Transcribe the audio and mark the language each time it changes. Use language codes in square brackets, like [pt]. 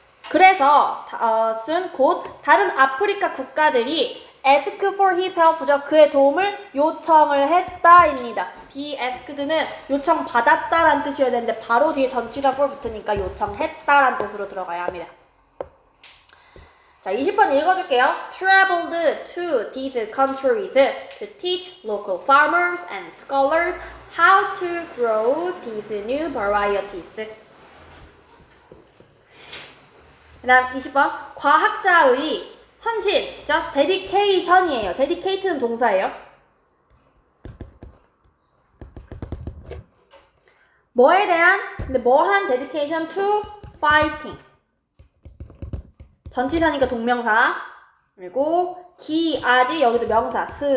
[ko] 그래서 순 곧 다른 아프리카 국가들이 [en] ask for his help [ko] 죠. 그의 도움을 요청을 했다입니다. be asked는 요청 받았다라는 뜻이어야 되는데 바로 뒤에 전치사 for 붙으니까 요청했다라는 뜻으로 들어가야 합니다. 자, 20번 읽어줄게요. [en] Traveled to these countries to teach local farmers and scholars how to grow these new varieties. [ko] 그 다음 20번 과학자의 헌신, 그죠? dedication이에요. dedicate는 동사예요. 뭐에 대한? 근데 뭐한 [en] dedication to fighting. [ko] 전치사니까 동명사. 그리고 기아지 여기도 명사.